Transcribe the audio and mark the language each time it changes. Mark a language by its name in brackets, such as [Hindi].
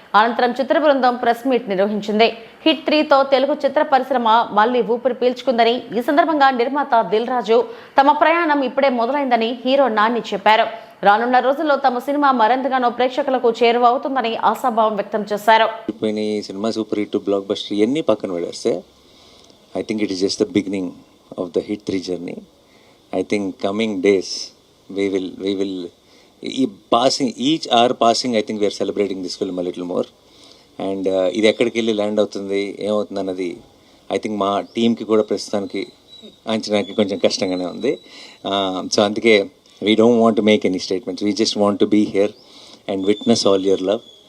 [Telugu] అనంతరం చిత్ర బృందం press meet నిర్వహించింది. హిట్ 3తో తెలుగు చిత్ర పరిశ్రమ మళ్లీ ఊపిరి పీల్చుకుందని, ఈ సందర్భంగా నిర్మాత దిల్ రాజు తమ ప్రయాణం ఇప్పుడే మొదలైందని హీరో నాని చెప్పారు. రానున్న రోజుల్లో తమ సినిమా మరింతగానో ప్రేక్షకులకు చేరువవుతుందని ఆశాభావం వ్యక్తం చేశారు. Cinema super hit block buster ఇవన్నీ పక్కన పెడేస్తే [English] I think it is just the beginning of the Hit 3 journey. I think coming days we will passing each hour passing. I think we are celebrating this film a little more. [Telugu] And ఇది ఎక్కడికి వెళ్ళి land అవుతుంది ఏమవుతుంది అన్నది [English] I think [Telugu] మా టీంకి కూడా ప్రస్తుతానికి అంచనాకి కొంచెం కష్టంగానే ఉంది. [English] So అందుకే we don't want make any statements, we just want to be here and witness all your love.